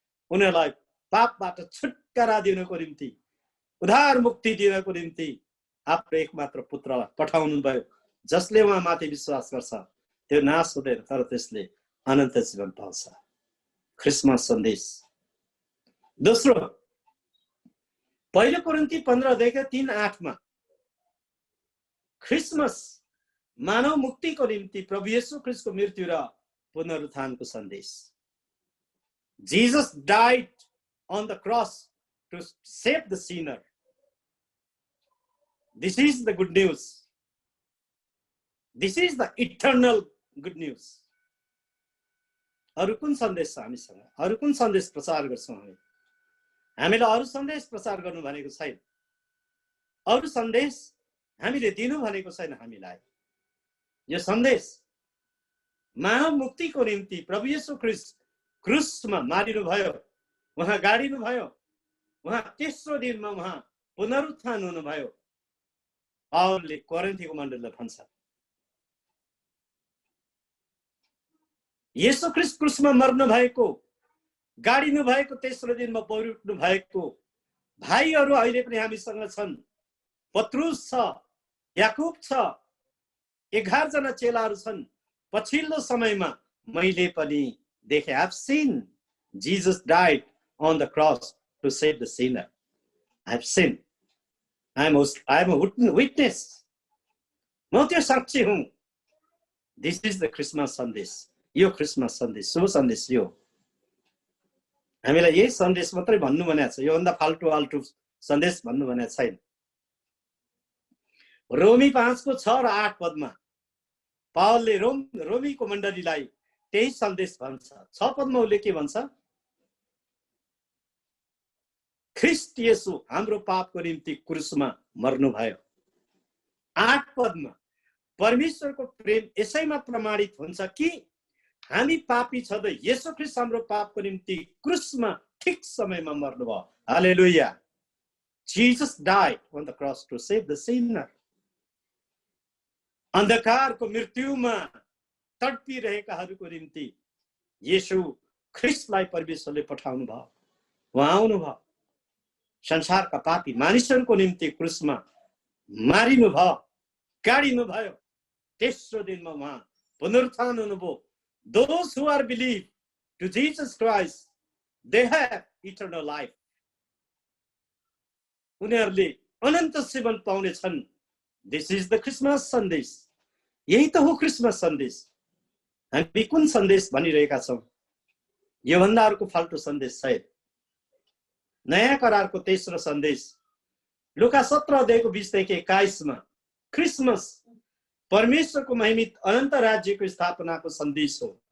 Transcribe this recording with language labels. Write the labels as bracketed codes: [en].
[ne] उनीहरूलाई पापबाट छुटकारा दिनको निम्ति, उद्धार मुक्ति दिनको निम्ति आफ्नो एकमात्र पुत्रलाई पठाउनु भयो, जसले उहाँमाथि विश्वास गर्छ त्यो नाश हुँदैन तर त्यसले अनन्त जीवन पाउँछ। क्रिसमस सन्देश। दोस्रो, पहिलो कोरिन्थी 15:3-8 क्रिसमस मानव मुक्तिको निम्ति प्रभु येशू ख्रीष्टको मृत्यु र पुनरुत्थानको सन्देश। [en] Jesus died on the cross to save the sinner. This is the good news. This is the eternal good news. [ne] अरु कुन सन्देश छ हामीसँग? अरु कुन सन्देश प्रचार गर्छौं हामी? हामीले अरु सन्देश प्रचार गर्नु भनेको छैन। अरु सन्देश हामीले दिनु भनेको छैन हामीलाई। यो सन्देश मानव मुक्तिको निम्ति प्रभु येशू ख्रीष्ट क्रुसमा मारिनु भयो, उहाँ गाडिनु भयो, उहाँ तेस्रो दिनमा उहाँ पुनरुत्थान हुनुभयो। पावलले कोरिन्थीको मण्डलीलाई भन्छ, येशू ख्रीष्ट क्रुसमा मर्नु भएको, गाडिनु भएको, तेस्रो दिनमा पुनरुत्थान भएको भाइहरू अहिले पनि हामीसँग छन्। पत्रुस छ, याकुब छ, 11 जना चेलाहरू छन्। पछिल्लो समयमा मैले पनि देखे। [en] I've seen Jesus died on the cross to save the sinner. I've seen. I'm a witness. [ne] म त्यो साक्षी हुँ। [en] This is the Christmas सन्देश। [ne] यो क्रिसमस सन्देश, शुभ सन्देश यो। हामीलाई यही सन्देश मात्रै भन्नु भनेको छ, यो भन्दा फाल्टु सन्देश भन्नु भनेको छैन। रोमी 5:6-8 पावलले रोमीको मण्डलीलाई त्यही सन्देश भन्छ। 6 उसले के भन्छ? ख्रीष्ट येशू हाम्रो पापको निम्ति क्रुसमा मर्नु भयो। 8 परमेश्वरको प्रेम यसैमा प्रमाणित हुन्छ कि हामी पापी छँदै येशू ख्रीष्ट हाम्रो पापको निम्ति क्रुसमा ठिक समयमा मर्नु भयो। हालेलुया। [en] Jesus died on the cross to save the sinner. [ne] अन्धकारको मृत्युमा तडपिरहेकाहरूको निम्ति येशू ख्रीष्टलाई परमेश्वरले पठाउनु भयो। उहाँ आउनु भयो, संसारका पापी मानिसहरूको निम्ति क्रुसमा मारिनु भयो, गाडिनु भयो, तेस्रो दिनमा उहाँ पुनरुत्थान हुनुभयो। [en] Those who are believe to Jesus Christ, they have eternal life. [ne] उनीहरूले अनन्त जीवन पाउने छन्। [en] This is the Christmas सन्देश। [ne] यही त हो क्रिसमस सन्देश। हामी कुन सन्देश भनिरहेका छौं? यो भन्दा अर्को फाल्टु सन्देश छैन। नयाँ करारको तेस्रो सन्देश लुका 17:20-21 क्रिसमस परमेश्वरको महिमित अनन्त राज्यको स्थापनाको सन्देश हो।